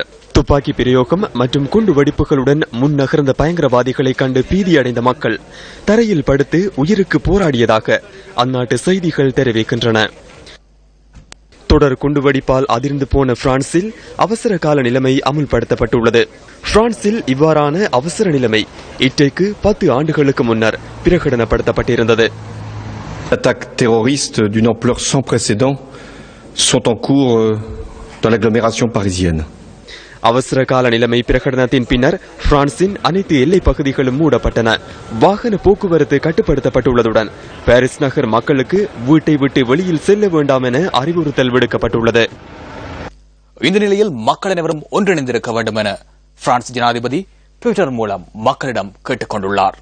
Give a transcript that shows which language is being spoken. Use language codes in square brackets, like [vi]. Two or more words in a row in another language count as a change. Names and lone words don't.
[ta] துப்பாக்கி பிரயோகம் மற்றும் குண்டுவெடிப்புகளுடன் முன்னகர்ந்த பயங்கரவாதிகளை கண்டு பீதியடைந்த மக்கள் தரையில் படுத்து உயிருக்கு போராடியதாக அந்நாட்டு செய்திகள் தெரிவிக்கின்றன. தொடர் குண்டுவெடிப்பால் அதிர்ந்து போன பிரான்சில் அவசர கால நிலைமை அமுல்படுத்தப்பட்டுள்ளது. பிரான்சில் இவ்வாறான அவசர நிலைமை இன்றைக்கு 10 ஆண்டுகளுக்கு முன்னர் பிரகடனப்படுத்தப்பட்டிருந்தது. [fr] Attaques terroristes d'une ampleur sans précédent sont en cours dans l'agglomération parisienne. [ta] அவசர கால நிலைமை பிரகடனத்தின் பின்னர் பிரான்சின் அனைத்து எல்லை பகுதிகளும் மூடப்பட்டன. வாகன போக்குவரத்து கட்டுப்படுத்தப்பட்டுள்ளதுடன் பாரிஸ் நகர் மக்களுக்கு வீட்டை விட்டு வெளியில் செல்ல வேண்டாம் என அறிவுறுத்தல் விடுக்கப்பட்டுள்ளது. இந்த நிலையில் மக்கள் அனைவரும் ஒன்றிணைந்திருக்க வேண்டும் என பிரான்ஸ் ஜனாதிபதி ட்விட்டர் மூலம் மக்களிடம் கேட்டுக் கொண்டுள்ளார்.